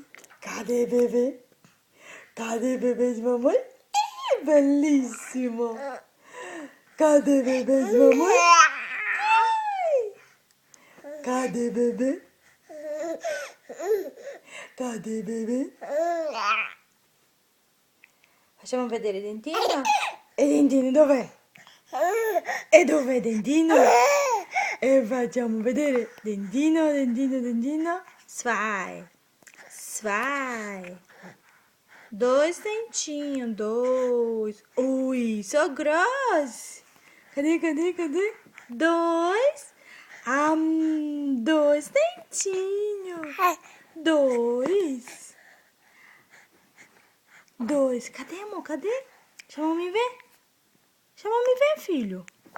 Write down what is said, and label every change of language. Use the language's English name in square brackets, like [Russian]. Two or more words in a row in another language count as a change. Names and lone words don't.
[Portuguese] Cadê bebê? Cadê bebê de mamãe? Bellissimo! Cadê bebê de mamãe? Cadê bebê? Cadê bebê? [Italian] Facciamo vedere Dentino. E Dentino dov'è? E dov'è Dentino? E facciamo vedere Dentino, Dentino, Dentino. [German] Zwei. Zwei. [Portuguese] 2 dentinhos, 2. [German] Ui, so gross. [Portuguese] Cadê? 2. 2 dentinhos. 2. 2. Cadê, amor? Cadê? Chama me ver. Chama me ver, filho.